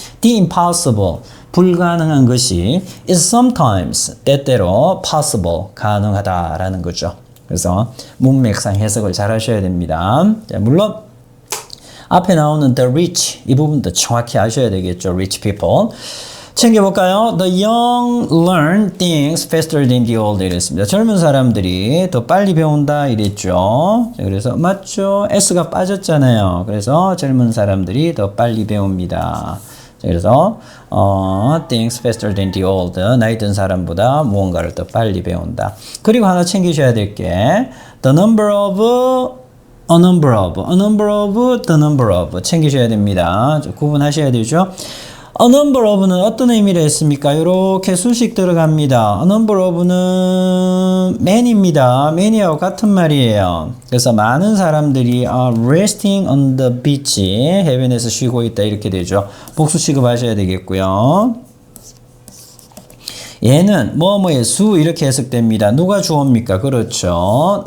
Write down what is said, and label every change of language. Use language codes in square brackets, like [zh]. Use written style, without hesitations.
[en] the impossible, [ko] 불가능한 것이 [en] is sometimes, [ko] 때때로 [en] possible, [ko] 가능하다라는 거죠. 그래서 문맥상 해석을 잘 하셔야 됩니다. 자, 물론 앞에 나오는 the rich 이 부분도 정확히 아셔야 되겠죠. [en] rich people. [ko] 챙겨볼까요? [en] The young learn things faster than the old [ko] 이랬습니다. 젊은 사람들이 더 빨리 배운다 이랬죠. 자, 그래서 맞죠? S가 빠졌잖아요. 그래서 젊은 사람들이 더 빨리 배웁니다. 그래서 [en] things faster than the old, [ko] 나이 든 사람보다 무언가를 더 빨리 배운다. 그리고 하나 챙기셔야 될 게 [en] the number of, a number of, a number of, the number of [ko] 챙기셔야 됩니다. 구분하셔야 되죠. [en] A number of [ko] 는 어떤 의미를 했습니까? 이렇게 수식 들어갑니다. [en] A number of는 many입니다. [ko] many하고 같은 말이에요. 그래서 많은 사람들이 [en] are resting on the beach, [ko] 해변에서 쉬고 있다 이렇게 되죠. 복수 취급하셔야 되겠고요. 얘는 뭐뭐의 수 이렇게 해석됩니다. 누가 주어입니까? 그렇죠.